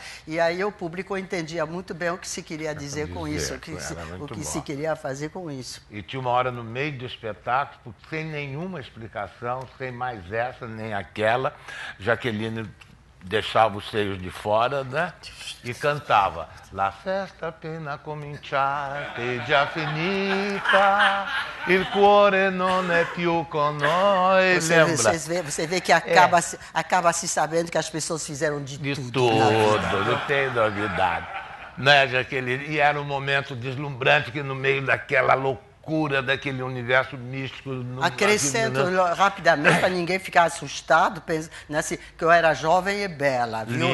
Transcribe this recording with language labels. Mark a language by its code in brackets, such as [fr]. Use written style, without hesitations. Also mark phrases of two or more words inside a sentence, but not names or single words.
[pt] E aí o público entendia muito bem o que se queria dizer com isso, o que se queria fazer com isso. E tinha uma hora no meio do espetáculo, sem nenhuma explicação, sem mais essa nem aquela, Jaqueline deixava os seios de fora, né? E cantava [it] La festa appena cominciate, già finita, il cuore non è più con noi. [pt] Você vê que acaba se sabendo que as pessoas fizeram de tudo. Não tem novidade. Né, Jaqueline? E era um momento deslumbrante que no meio daquela loucura, daquele universo místico... Acrescento rapidamente, para ninguém ficar assustado, que eu era jovem e bela, viu?